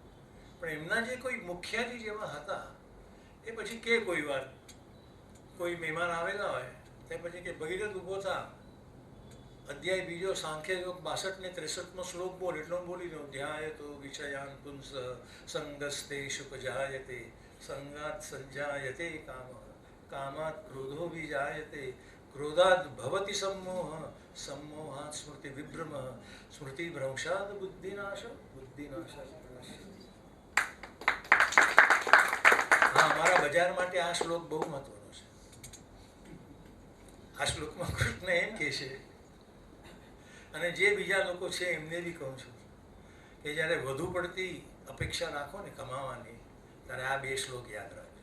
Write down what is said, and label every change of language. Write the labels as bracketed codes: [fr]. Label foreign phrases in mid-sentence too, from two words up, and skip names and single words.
[gu] પણ એમના જે કોઈ મુખ્યાજી જેવા હતા, એ પછી કે કોઈ વાર કોઈ મહેમાન આવેલા હોય તે પછી કે ભગીરથ ઊભો થા, અધ્યાય બીજો સાંખ્ય યોગ 62 ને 63 શ્લોક બોલ. એટલો બોલી દઉં. [sa] ધ્યાયતો વિષયાન પુંસ સંગસ્તે શુપજાયતે સંગાત સંજાયતે કામ કામાત ક્રોધો વિજાયતે ક્રોધાદ ભવતિ सम्मोह सम्मोहात् स्मृति विभ्रम स्मृति भ्रंशाद बुद्धिनाश बुद्धिनाश. [gu] હા, મારા બજાર માટે આ શ્લોક બહુ મહત્વનો છે. આ શ્લોકમાં કૃષ્ણ એમ કહે છે, અને જે બીજા લોકો છે એમને બી કહું છું કે જ્યારે વધુ પડતી અપેક્ષા રાખો ને કમાવાની, ત્યારે આ 2 શ્લોક યાદ રાખજો.